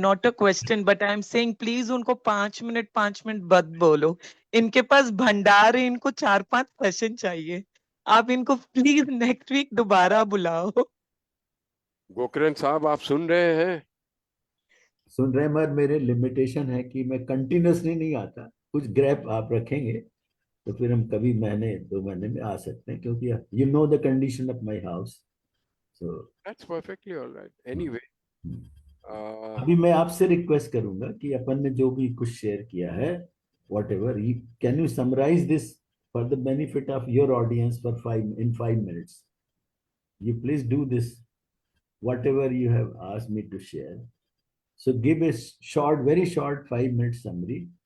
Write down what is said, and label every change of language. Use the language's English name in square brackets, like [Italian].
[English] Not a question, but I'm saying please [Hindi] उनको 5 minute बद बोलो. इनके पास भंडार है, इनको 4-5 सेशन चाहिए. आप इनको प्लीज नेक्स्ट वीक दोबारा बुलाओ. गोकरण साहब, आप सुन रहे हैं? सुन रहे, मगर मेरे लिमिटेशन है कि मैं कंटिन्यूसली नहीं आता, कुछ गैप आप रखेंगे तो फिर हम कभी महीने 2 महीने में आ सकते हैं, क्योंकि [English] You know the condition of my house. So That's perfectly all right. Anyway, [Hindi] अभी मैं आपसे रिक्वेस्ट करूंगा कि अपन ने जो भी कुछ शेयर किया है, [English] Whatever, can you summarise this for the benefit of your audience for 5 minutes? You please do this, whatever you have asked me to share. So give a short, very short 5 minute summary.